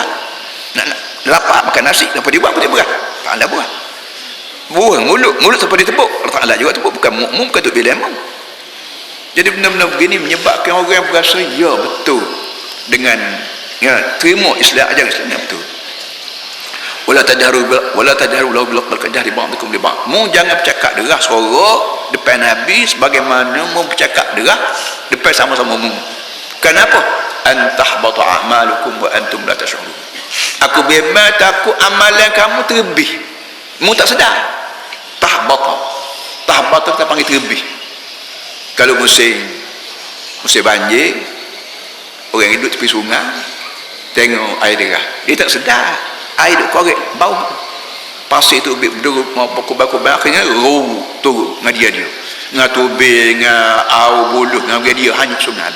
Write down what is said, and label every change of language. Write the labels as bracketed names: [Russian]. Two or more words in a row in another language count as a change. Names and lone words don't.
[Malay] Nak lapar, makan nasi, siapa dia buat? Apa dia buat? Tak ada buat. Buang mulut sampai ditepuk, Allah Ta'ala juga tepuk, bukan mu'mum, bukan tu bila emang. Jadi benda-benda begini menyebabkan orang berasa ya betul dengan terima Islam, ajaran Islam yang betul. [Arabic] ولا تجهروا له بالقول كجهر بعضكم لبعض. [Malay] Mu jangan bercakap derah suara depan Nabi sebagaimana mu bercakap derah depan sama-sama mu. Kenapa? [Arabic] أن تحبط أعمالكم وأنتم لا تشعرون. [Malay] Aku bimbang takut amalan kamu terlebih, mu tak sedar. Tahbata kita panggil terlebih. Kalau musim banjir, orang hidup tepi sungai tengok air derah, dia tak sedar air duk korek bau pasir tu berduruk mau kubah-kubah, akhirnya turun dengan dia dengan tubir, dengan air buluh, dengan dia hanyut sungai.